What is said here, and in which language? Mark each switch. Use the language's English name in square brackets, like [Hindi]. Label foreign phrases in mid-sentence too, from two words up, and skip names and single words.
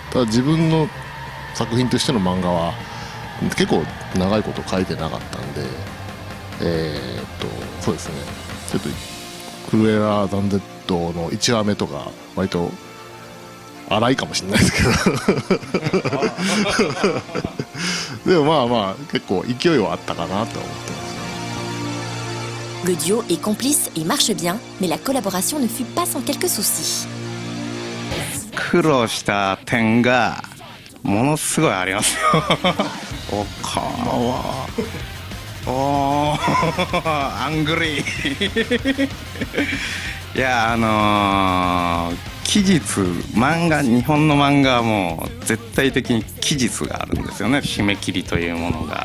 [Japanese] ただ自分の作品としての漫画は結構長いこと描いてなかったんで、そうですね、ちょっとクルエラ・ダンデッドの1話目とか割と荒いかもしれないですけどでもまあまあ結構勢いはあったかなと思ってます。 [French] Le duo est complice et marche bien, mais la collaboration ne fut pas sans quelques soucis. [Japanese] 苦労した点がものすごいありますよおかわおーアングリーいや期日漫画日本の漫画はもう絶対的に期日があるんですよね、締め切りというものが。